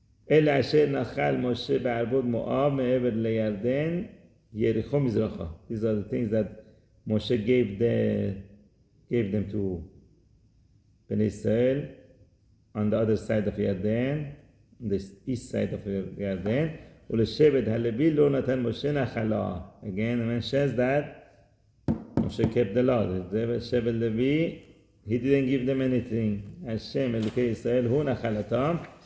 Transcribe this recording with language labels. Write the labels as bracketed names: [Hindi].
[Hebrew] אלה אשר נחל משה בערבות מואב מעבר לירדן, יריחו מזרחה. [English] These are the things that Moshe gave them to Bnei Israel on the other side of Yarden, the east side of Yarden. [Hebrew] ולשבט הלוי לא נתן משה נחלה. [English] Again, it mentions that Moshe kept the law. שבט לוי, he didn't give them anything. [Hebrew] השם אלוקי ישראל הוא נחלתם.